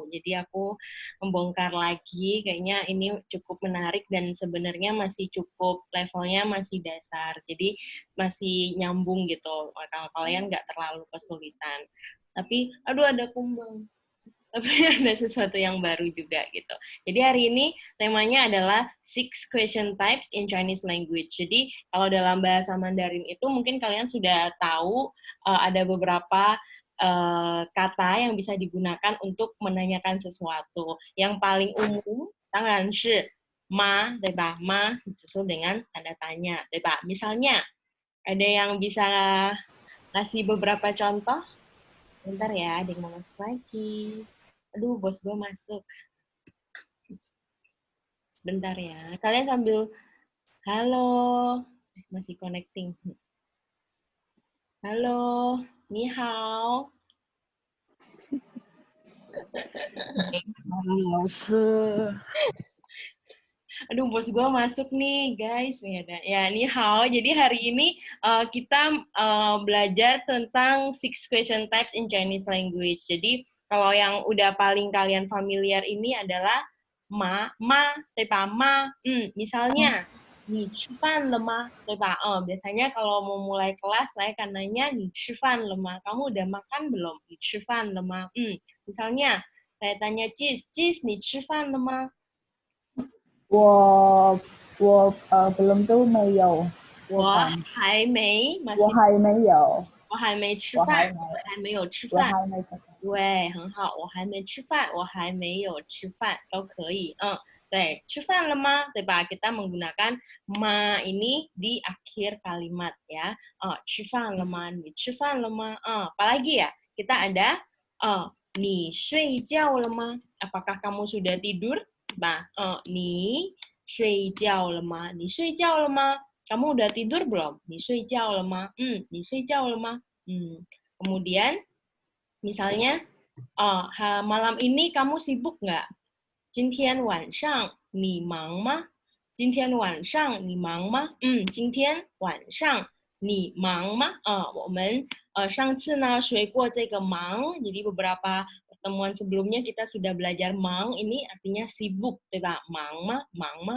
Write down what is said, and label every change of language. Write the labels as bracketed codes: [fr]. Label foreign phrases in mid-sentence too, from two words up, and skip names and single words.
[id] Jadi aku membongkar lagi, kayaknya ini cukup menarik dan sebenarnya masih cukup levelnya masih dasar. Jadi masih nyambung gitu. Kalau kalian nggak terlalu kesulitan. Tapi, aduh ada kumbang. Tapi ada sesuatu yang baru juga gitu. Jadi hari ini temanya adalah [en] 6 question types in Chinese language. [id] Jadi kalau dalam bahasa Mandarin itu mungkin kalian sudah tahu ada beberapa kata yang bisa digunakan untuk menanyakan sesuatu. Yang paling umum, [zh] 当然是 ma, 对吧? [id] Ma disusul dengan tanda tanya, [zh] 对吧? [id] Misalnya, ada yang bisa ngasih beberapa contoh? Bentar ya, ada yang mau masuk lagi. Aduh, bos gue masuk. Bentar ya. Kalian sambil, halo. Masih connecting. Halo, [zh] 你好. 老师 [id] Aduh, bos gue masuk nih, guys. Ya, [zh] 你好. [id] Jadi hari ini kita belajar tentang [en] 6 question types in Chinese language. [id] Jadi kalau yang udah paling kalian familiar ini adalah ma, ma, [zh] 对吧? Ma. Misalnya, 你吃饭了吗? 对吧? [id] Biasanya kalau mau mulai kelas, saya akan nanya, [zh] 你吃饭了吗? [id] Kamu udah makan belum? [zh] 你吃饭了吗? [id] Misalnya, saya tanya Jis, Jis, [zh] 你吃饭了吗? 我 [id] belum tuh [zh] 没有，我刚我还没我 [id] masih [zh] 还没有，我还没吃饭，我还没我还没有吃我饭。还没吃饭。对，很好，我还没吃饭，我还没有吃饭都可以。对，吃饭了吗？对吧? [id] Kita menggunakan ma ini di akhir kalimat ya. [zh] 吃饭了吗? 你吃饭了吗? [id] Apalagi ya? Kita ada [zh] 你睡觉了吗? [id] Apakah kamu sudah tidur? Nah, [zh] 你睡觉了吗? 你睡觉了吗? [id] Kamu udah tidur belum? [zh] 你睡觉了吗? 你睡觉了吗? [id] Kemudian, misalnya, malam ini kamu sibuk nggak? [zh] 今天晚上你忙吗? 今天晚上你忙吗? 今天晚上你忙吗? 我们上次呢学过这个忙, [id] jadi beberapa pertemuan sebelumnya kita sudah belajar mang, ini artinya sibuk, [zh] 对吧? 忙吗? 忙吗?